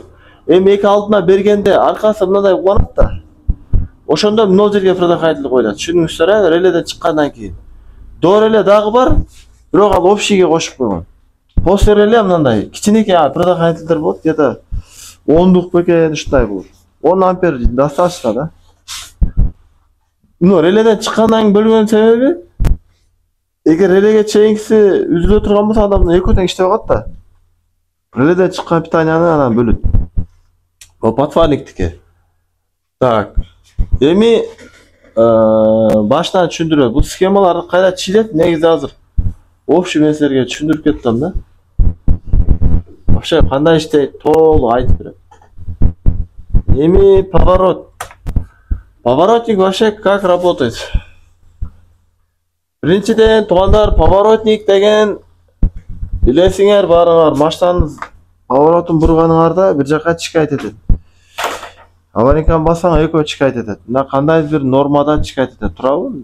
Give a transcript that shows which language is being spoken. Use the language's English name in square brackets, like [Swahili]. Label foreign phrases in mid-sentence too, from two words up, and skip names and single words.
[Kyrgyz] Эми эки алдына бергенде аркасы мындай уланат да. Ошондо мына жерге предохранитель коюлат. Түшүнүңүздөр, реледен чыккандан кийин. [Russian] До реле [Kyrgyz] дагы бар, бирок ал общийге кошуп койгон. [Russian] После реле [Kyrgyz] мындай кичинекей предохранительдер болот, где-то 10 бекен ушундай болот. [Russian] 10 ампер достаточно да. Ну, [Kyrgyz] реледен чыккандан бөлгөн себеби, эгер релеге чейинкиси үзүлө турган болсо, адамдын экөө тең иштеп калат да. Реледен чыккан питанияны анан бөлөт. Бул подфарниктики. Так. Эми башынан түшүндүрөт. Бул схемалар кайда чилет, негизи азыр общий нерселерге түшүндүрүп кеттим да. Вообще кандай иштейт, толук айтып берем. Эми поворот. [Russian] Поворотник вообще как работает? [Kyrgyz] Биринчиден, туугандар, поворотник деген билесиңер баарыңар, машинанын поворотун бурганыңарда бир жака чикайт этет. Аварийканы бассаң экөө чикайт этет. Мына кандай бир нормада чикайт этет, туурабы?